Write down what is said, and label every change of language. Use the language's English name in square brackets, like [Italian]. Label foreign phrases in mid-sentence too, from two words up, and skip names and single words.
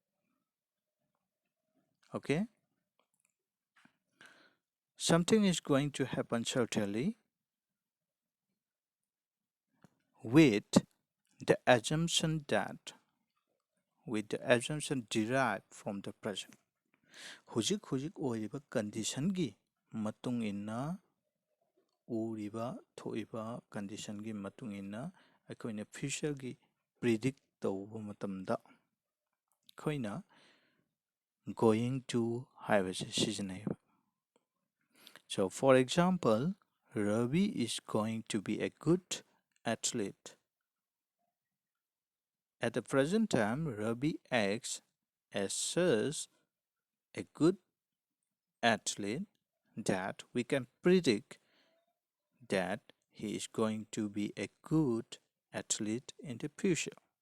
[English] Okay? Something is going to happen shortly with the assumption that with the assumption derived from the present. [Manipuri] ꯍꯧꯖꯤꯛ ꯍꯧꯖꯤꯛ ꯑꯣꯏꯔꯤꯕ ꯀꯟꯗꯤꯁꯟꯒꯤ ꯃꯇꯨꯡ ꯏꯟꯅ ꯎꯔꯤꯕ ꯊꯣꯛꯏꯕ ꯀꯟꯗꯤꯁꯟꯒꯤ ꯃꯇꯨꯡ ꯏꯟꯅ ꯑꯩꯈꯣꯏꯅ ꯐ꯭ꯌꯨꯆꯔꯒꯤ ꯄ꯭ꯔꯤꯗꯤꯛ ꯇꯧꯕ ꯃꯇꯝꯗ ꯑꯩꯈꯣꯏꯅ [English] going to [Manipuri] ꯍꯥꯏꯕꯁꯤ ꯁꯤꯖꯤꯟꯅꯩꯕ. [English] So for example, Ravi is going to be a good athlete. At the present time, Ravi acts as such a good athlete that we can predict that he is going to be a good athlete in the future.